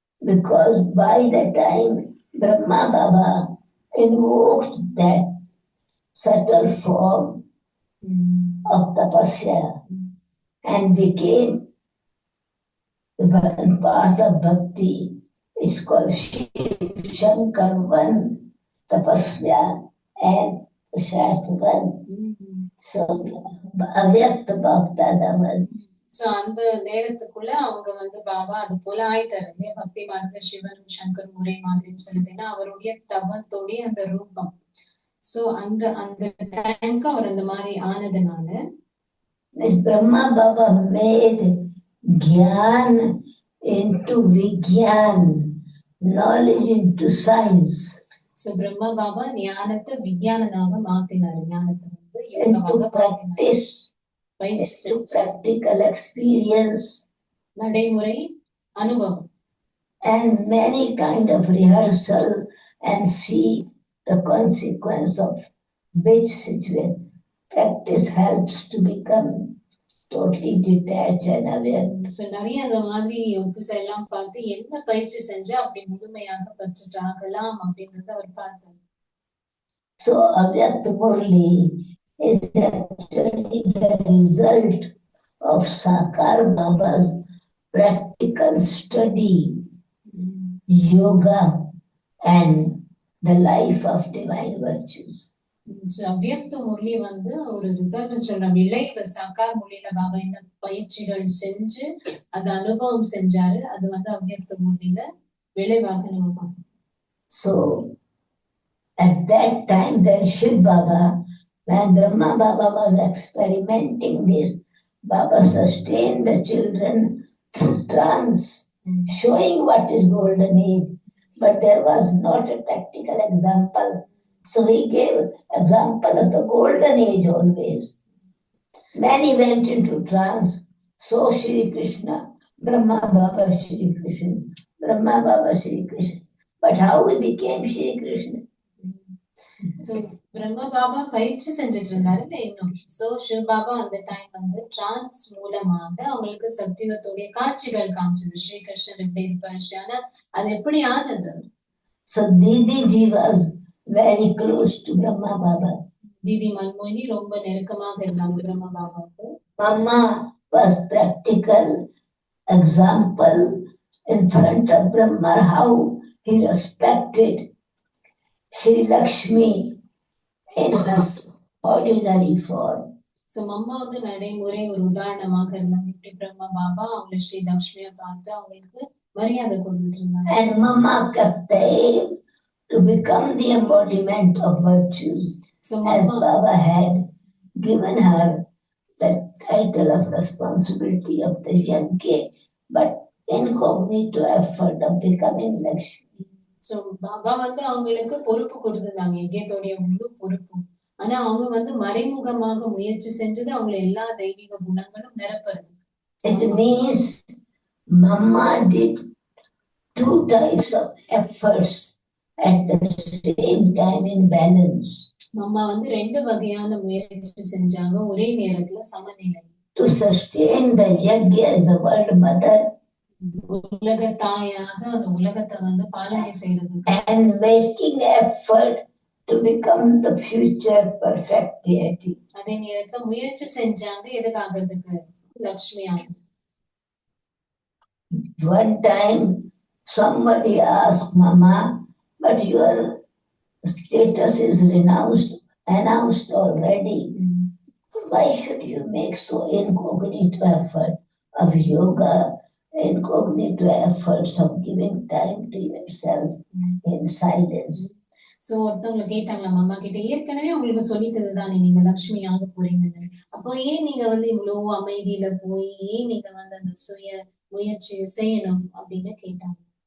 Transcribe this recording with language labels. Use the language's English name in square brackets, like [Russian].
[English] Because by the time Brahma Baba invoked that subtle form of tapasya and became the path of bhakti, is called Shiv Shankar one, Tapasya and Prasharth one. So Avyakt Bapdada one. [Tamil] So அந்த நேரத்துக்குள்ள அவங்க வந்து பாபா அது போல ஆயிட்டாரு இல்லையா, பக்தி மார்க்க சிவன் சங்கர் முறை மாதிரின்னு சொல்லுதுன்னா அவருடைய தவத்தோடைய அந்த ரூபம். சோ அந்த அந்த டைம்க்கு அவர் அந்த மாதிரி ஆனதுனால [English] Miss Brahma Baba made Gyan into Vigyan, knowledge into science, [Tamil] so Brahma Baba ஞானத்தை விஞ்ஞானமாக மாத்தினார். ஞானத்தை வந்து [English] into [Tamil] யோகமாக மாத்தினார். [English] practice, [Tamil] பயிற்சி [English] into [Tamil] செஞ்சு [English] practical experience, [Tamil] நடைமுறை அனுபவம் [English] and many kind of rehearsal and see the consequence of which situation. Practice helps to become totally detached and aware. [Tamil] So நிறைய அந்த மாதிரி ஒத்திசை எல்லாம் பார்த்து என்ன பயிற்சி செஞ்சா அப்படி முழுமையாக பற்றுட்டு ஆகலாம் அப்படின்றத அவர் பார்த்தார். [English] So Avyakt Murli is actually the result of Sakar Baba's practical study, yoga, and the life of divine virtues. [Tamil] அவ்யக்த முரளி வந்து ஒரு ரிசல்ட் சொல்ற விளைவு. சாக்கார் முரளியில பாபா என்ன பயிற்சிகள் செஞ்சு அது அனுபவம் செஞ்சாரு, அது வந்து அவ்யக்த முரளியில விளைவாக நம்ம பார்க்கணும். [English] So at that time, then Shiv Baba, when Brahma Baba was experimenting this, Baba sustained the children through trance, showing what is golden age, but there was not a practical example. So he gave example of the golden age always. Many went into trance. So Shri Krishna, Brahma Baba Shri Krishna, Brahma Baba Shri Krishna. But how we became Shri Krishna? [Tamil] So பிரம்ம பாபா பயிற்சி செஞ்சுட்டு இருந்தாரு இன்னும். So சிவ பாபா அந்த time வந்து trans மூலமாக அவங்களுக்கு சத்தியத்துடைய காட்சிகள் காமிச்சது. ஸ்ரீ கிருஷ்ணர் எப்படி இருப்பாரு, ஆனா அது எப்படி ஆனது? [English] So Didi Ji was very close to Brahma Baba. [Tamil] Didi Manmohini ரொம்ப நெருக்கமாக இருந்தாங்க பிரம்ம பாபாவுக்கு. [English] Mama was practical example in front of Brahma how he respected Sri Lakshmi in her ordinary form. [Tamil] So mamma வந்து நடைமுறை ஒரு உதாரணமாக இருந்தாங்க. இப்படி பிரம்ம பாபா அவங்க ஸ்ரீ லக்ஷ்மியை பார்த்து அவங்களுக்கு மரியாதை கொடுத்துட்டு இருந்தாங்க. [English] And Mama kept the aim to become the embodiment of virtues. So as Baba had given her the title of responsibility of the Yajna, but incognito effort of becoming Lakshmi. [Tamil] So Baba வந்து அவங்களுக்கு பொறுப்பு கொடுத்திருந்தாங்க, யஜ்ஞத்தோடைய முழு பொறுப்பு. ஆனா அவங்க வந்து மறைமுகமாக முயற்சி செஞ்சது அவங்களை எல்லா தெய்வீக குணங்களும் நிரப்புறது. [English] It means Mama did two types of efforts at the same time in balance. [Tamil] Mamma வந்து ரெண்டு வகையான முயற்சி செஞ்சாங்க ஒரே நேரத்துல சமநிலை. [English] To sustain the Yajna as the world mother, [Tamil] உலக தாயாக அந்த உலகத்தை வந்து பாலனை செய்யறது. [English] And making effort to become the future perfect deity. [Tamil] அதே நேரத்துல முயற்சி செஞ்சாங்க எதுக்காகிறதுக்கு? லக்ஷ்மி ஆகும். [English] One time somebody asked Mama, but your status is announced already. Why should you make so incognito effort of yoga, incognito efforts of giving time to yourself in silence? [Tamil] So ஒருத்தவங்களை கேட்டாங்களா மாமா கிட்ட, ஏற்கனவே உங்களுக்கு சொல்லிட்டது தானே நீங்க லக்ஷ்மி ஆக போறீங்கன்னு, அப்போ ஏன் நீங்க வந்து இவ்வளவு அமைதியில போய் ஏன் நீங்க வந்து அந்த சுய முயற்சி செய்யணும் அப்படின்னு கேட்டாங்க.